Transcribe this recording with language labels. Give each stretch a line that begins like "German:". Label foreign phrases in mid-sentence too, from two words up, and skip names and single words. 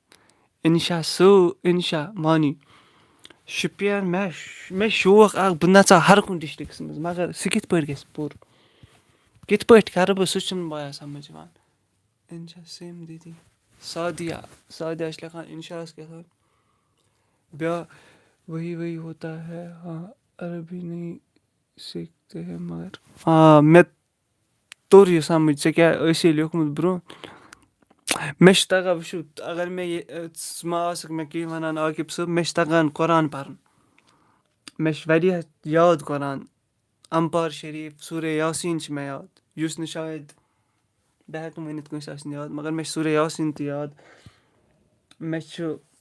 Kashmiri: اِنشا مانی شُپیَن مےٚ چھُ شوق اَکھ بہٕ نَژٕ ہا ہر کُنہِ ڈِسٹِرٛکَس منٛز مگر سُہ کِتھ پٲٹھۍ گژھِ پوٗرٕ کِتھ پٲٹھۍ کَرٕ بہٕ سُہ چھُنہٕ بایا سَمٕجھ یِوان اِنشا سیم دیٖدی سادیا چھِ لیکھان اِنشاہَس کیٛاہ تھام بیٛاکھ
Urdu: وہی ہوتا ہے ہاں عربی نہیں سیکھتے ہیں
Kashmiri: مگر مےٚ توٚر یہِ سَمٕجھ ژےٚ کیٛاہ ٲسی لیوکھمُت برٛونٛہہ مےٚ چھُ تَگان وٕچھِو اگر مےٚ یہِ ژٕ ما آسَکھ مےٚ کینٛہہ وَنان عاقِب صٲب مےٚ چھِ تَگان قۄران پَرُن مےٚ چھِ واریاہ یاد قۄران اَمپار شریٖف سورہ یاسیٖن چھِ مےٚ یاد یُس نہٕ شاید بہٕ ہٮ۪کہٕ نہٕ ؤنِتھ کٲنٛسہِ آسہِ نہٕ یاد مگر مےٚ چھِ سورہ یاسیٖن تہِ یاد مےٚ چھُ